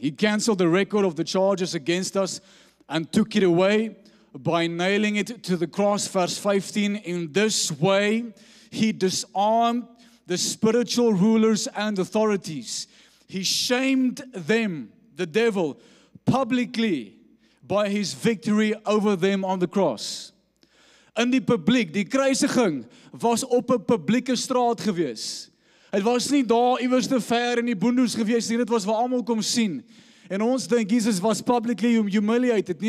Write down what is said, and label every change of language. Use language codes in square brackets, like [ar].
[en] He cancelled the record of the charges against us and took it away by nailing it to the cross. Verse 15, in this way, he disarmed the spiritual rulers and authorities. He shamed them, the devil, publicly by his victory over them on the cross. [af] In die publiek, die kruisiging was op 'n publieke straat gewees. Het was nie daar iewers te ver in die boondoes gewees nie, dit was waar almal kom sien. En ons dink Jesus was [en] publicly humiliated.